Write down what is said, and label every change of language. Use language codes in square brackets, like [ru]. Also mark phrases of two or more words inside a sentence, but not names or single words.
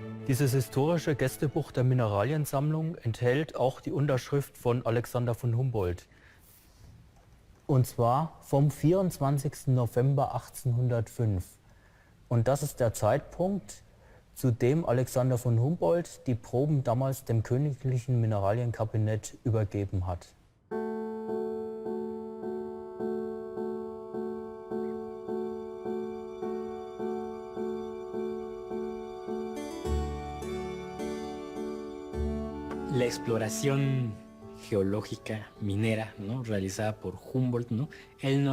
[de] Dieses historische Gästebuch der Mineraliensammlung enthält auch die Unterschrift von Alexander von Humboldt. Und zwar vom 24. November 1805. Und das ist der Zeitpunkt, zu dem Alexander von Humboldt die Proben damals dem Königlichen Mineralienkabinett übergeben hat. [es] La exploración geológica minera, ¿no?, realizada por Humboldt, ¿no?, él no